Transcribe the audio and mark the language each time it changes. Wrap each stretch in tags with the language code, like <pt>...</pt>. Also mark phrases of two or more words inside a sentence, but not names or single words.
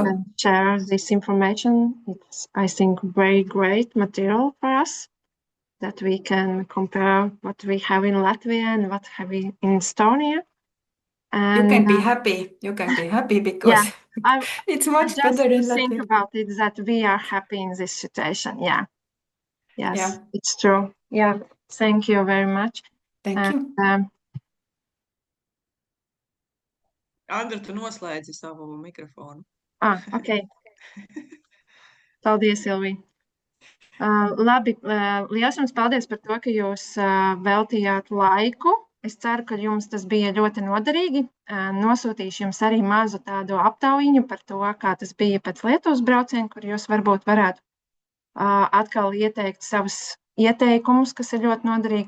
<en>can share this information. It's, I think, very great material for us that we can compare what we have in Latvia and what have we in Estonia. And you can be happy. You can be happy because it's much just better in think Latvia. about it that we are happy in this situation. Yeah. Yes, Yeah. it's true. Yeah. Thank you very much. Thank you.</en> <lv>Andra, tu noslēdzi savu mikrofonu. Ok. Paldies, Silvija. Labi, liels jums paldies par to, ka jūs veltījāt laiku. Es ceru, ka jums tas bija ļoti noderīgi. Nosūtīšu jums arī mazu tādu aptaujiņu par to, kā tas bija pēc Lietuvas brauciena, kur jūs varbūt varētu atkal ieteikt savus ieteikumus, kas ir ļoti noderīgi.</lv>